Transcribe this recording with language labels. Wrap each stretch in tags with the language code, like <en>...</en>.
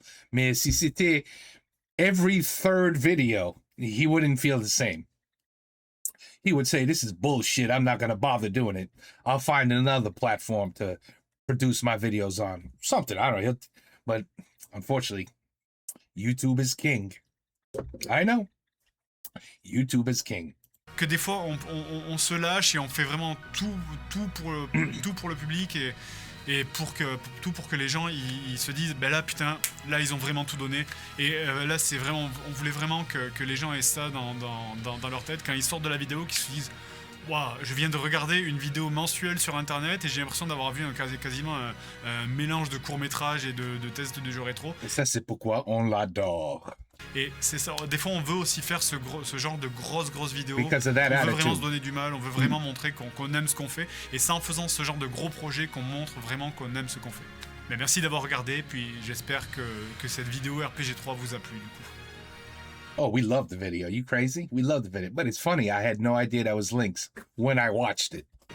<fr>Mais si c'était</fr> <en>every 3rd video, he wouldn't feel the same. He would say, this is bullshit. I'm not going to bother doing it. I'll find another platform to produce my videos on. Something, I don't know. But unfortunately, YouTube is king. I know. YouTube is king.</en> <fr>Que des fois, on se lâche et on fait vraiment tout pour le public et pour que les gens ils se disent, ben là, putain, là, ils ont vraiment tout donné. Et là, c'est vraiment, on voulait vraiment que les gens aient ça dans leur tête quand ils sortent de la vidéo, qu'ils se disent, waouh, je viens de regarder une vidéo mensuelle sur internet et j'ai l'impression d'avoir vu quasiment un mélange de courts-métrages et de tests de jeux rétro. Et ça, c'est pourquoi on l'adore. Et c'est ça, des fois on veut aussi faire ce genre de grosses vidéos. On veut</fr> <en>attitude.</en> <fr>vraiment se donner du mal, on veut vraiment montrer qu'on aime ce qu'on fait. Et c'est en faisant ce genre de gros projets qu'on montre vraiment qu'on aime ce qu'on fait. Mais merci d'avoir regardé, puis j'espère que cette vidéo RPG3 vous a plu du coup.</fr> <en>Oh, we love the video. You crazy? We love the video. But it's funny. I had no idea that was Lynx when I watched it.</en>